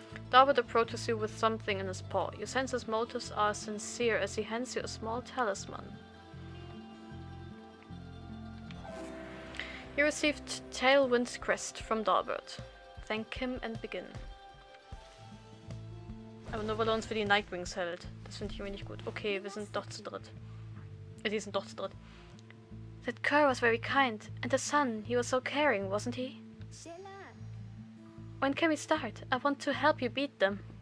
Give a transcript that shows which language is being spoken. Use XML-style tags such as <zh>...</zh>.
<en>Dalbert approaches you with something in his paw. You sense his motives are sincere as he hands you a small talisman. You received Tailwind's crest from Dalbert. Thank him and begin.</en> <de>Aber nur weil er uns für die Nightwings hält. Das finde ich irgendwie nicht gut. Okay, wir sind doch zu dritt. Die sind doch zu dritt.</de> <en>That cur was very kind. And the son, he was so caring, wasn't he? When can we start? I want to help you beat them.</en>